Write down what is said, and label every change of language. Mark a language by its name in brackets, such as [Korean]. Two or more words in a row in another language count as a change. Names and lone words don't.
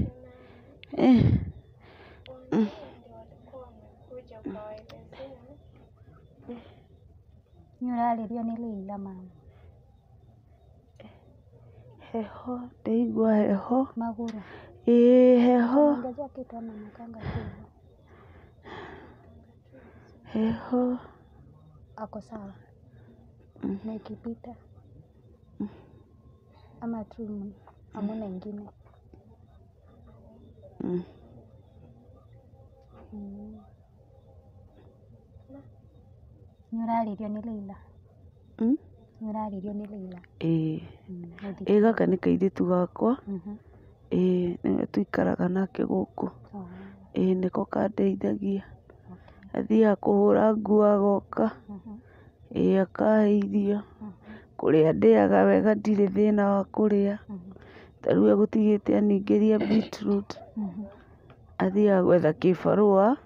[Kikuyu] Nĩ ũrarĩrio nĩ Leila mama? heho ndaigua heho Magũrũ. ĩĩ heho [Swahili] Ongezea kitu ama nakanga tu. [Kikuyu] heho [Swahili] Ako sawa? Na ikipita? Ama tu hamna ingine? [Kikuyu] Nĩ ũrarĩrio nĩ Leila? Nĩ ũrarĩrio nĩ Leila? ĩĩ gaka nĩ kairĩtu gakwa ĩĩ nĩwe tũikaraga nake gũkũ ĩĩ nĩko kandeithagia athiaga kũhũra nguo agoka ĩĩ akahe irio kũrĩa ndĩaga wega ndirĩ thĩna wa kũrĩa tarĩu egũtigĩte aningĩria beetroot athiaga gwetha kĩbarũa